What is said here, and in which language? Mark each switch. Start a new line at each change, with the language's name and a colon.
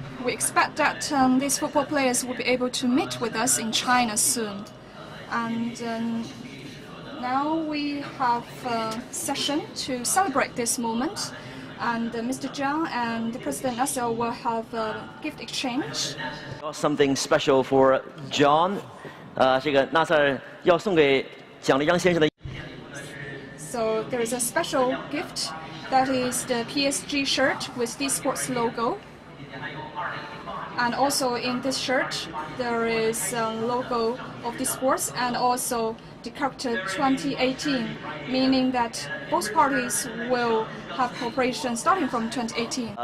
English: We expect that these football players will be able to meet with us in China soon. And now we have a session to celebrate this moment. And Mr. Jiang and President Nasser will have a gift exchange. Something special for John.
Chinese: 这个纳塞尔要送给蒋立章先生的。
English: So there is a special gift that is the PSG shirt with DDMC logo. And also in this shirt there is a logo of DDMC and also the character 2018, meaning that both parties will have cooperation starting from 2018.